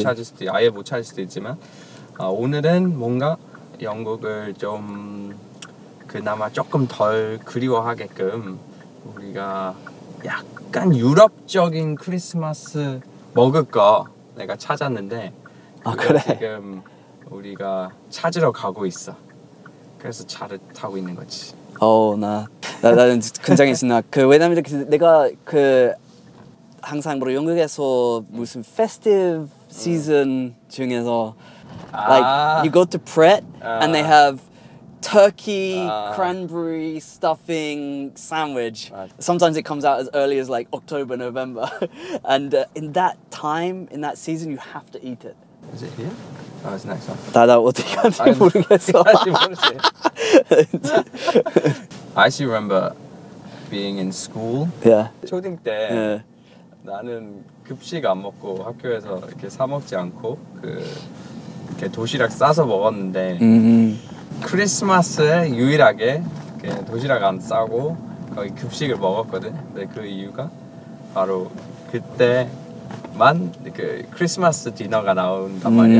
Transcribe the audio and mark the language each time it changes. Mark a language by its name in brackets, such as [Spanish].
[Korean] 못 찾을 수도, 아예 못 찾을 수도 있지만, 오늘은 뭔가 영국을 좀 그나마 조금 덜 그리워하게끔 우리가 약간 유럽적인 크리스마스 먹을 거 내가 찾았는데, 그래? 지금 우리가 찾으러 가고 있어. 그래서 차를 타고 있는 거지. 나는 굉장히 신나. 왜냐면 내가 항상 영국에서 무슨 [English] festive season [Korean] 중에서 [English] like you go to Pret and they have turkey, cranberry stuffing sandwich. Sometimes it comes out as early as like October, November, and in that time, in that season, you have to eat it. Is it here? Oh, it's next one. [Korean] 나 어떻게 하는지 모르겠어. [English] I actually remember being in school. Yeah. [Korean] 초딩 때 나는 급식 안 먹고 학교에서 이렇게 사 먹지 않고 이렇게 도시락 싸서 먹었는데 크리스마스에 유일하게 도시락 안 싸고 거기 급식을 먹었거든. 근데 그 이유가 바로 그때만 크리스마스 디너가 나온단 말이야.